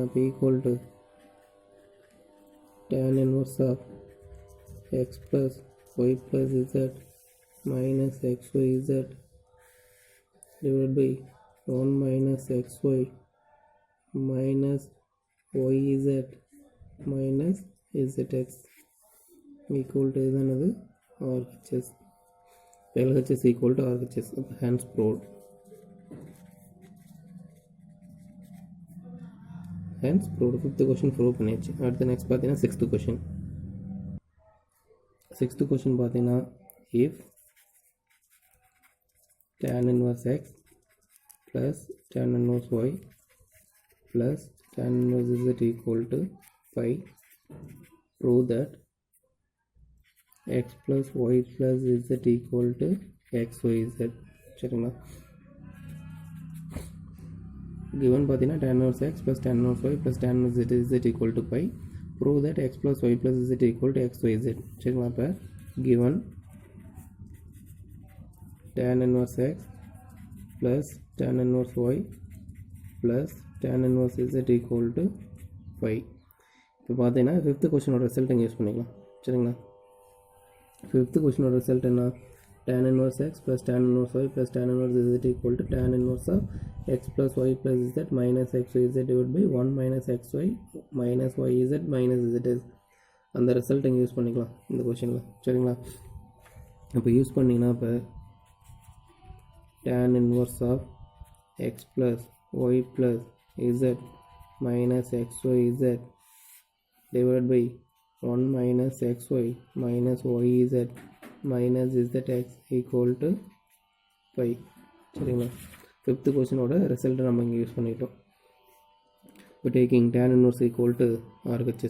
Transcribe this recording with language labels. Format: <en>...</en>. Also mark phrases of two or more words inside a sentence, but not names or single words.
<en>இப்போ equal to tan inverse ஆஃப் x plus y plus z மைனஸ் xyz divided by 1 minus xy minus yz minus zx equal to இதுதானது RHS. LHS equal to RHS. hence proved. fifth question prove பண்ணியாச்சு.</en> <ta>அடுத்து நெக்ஸ்ட் பார்த்தீங்கன்னா</ta> <en>sixth question பார்த்தீங்கன்னா if tan inverse x plus tan inverse y plus tan inverse z equal to pi, prove that x plus y plus z equal to xyz. சரிங்களா? given பார்த்தீங்கன்னா tan inverse x plus tan inverse y plus tan inverse z equal to pi, prove that x plus y plus z equal to xyz. சரிங்களா? இப்போ given tan inverse x plus tan inverse y plus tan inverse z equal to pi.</en> <ta>இப்போ பார்த்தீங்கன்னா</ta> <en>fifth question result</en> <ta>இங்கே யூஸ் பண்ணிக்கலாம். சரிங்களா?</ta> <en>fifth question result</en> <ta>என்ன?</ta> <en>tan inverse x plus tan inverse y plus tan inverse z equal to tan inverse of x plus y plus z minus xyz divided by 1 minus xy minus yz minus z.</en> <ta>அந்த ரிசல்ட் இங்கே யூஸ் பண்ணிக்கலாம் இந்த கொஷினில். சரிங்களா? இப்போ யூஸ் பண்ணிங்கன்னா இப்போ</ta> <en>tan inverse of x plus y plus z minus xyz divided by 1 minus xy minus yz minus zx equal to pi.</en> <ta>சரிங்களா?</ta> <en>fifth question result</en> <ta>நம்ம இங்கே யூஸ் பண்ணிட்டோம்.</ta> <en>இப்போ டேக்கிங் tan inverse equal to RHS.</en>